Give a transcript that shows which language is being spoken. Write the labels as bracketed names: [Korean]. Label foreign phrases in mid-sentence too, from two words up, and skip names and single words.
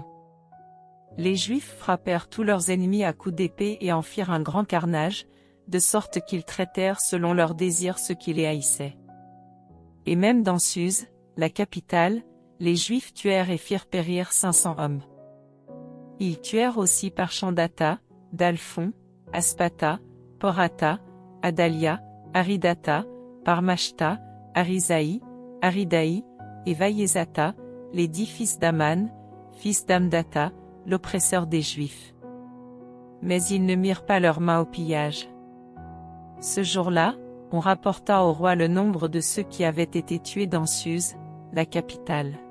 [French] Les Juifs frappèrent tous leurs ennemis à coups d'épée et en firent un grand carnage, de sorte qu'ils traitèrent selon leurs désirs ceux qui les haïssaient. Et même dans Suse, la capitale, les Juifs tuèrent et firent périr 500 hommes. Ils tuèrent aussi Parchandata, Dalphon, Aspata, Porata, Adalia, Aridata, Parmashta, Arisaï, Aridaï, et Vaïezata, les 10 fils d'Aman, fils d'Amdata, l'oppresseur des Juifs. Mais ils ne mirent pas leurs mains au pillage. Ce jour-là, on rapporta au roi le nombre de ceux qui avaient été tués dans Suse, la capitale.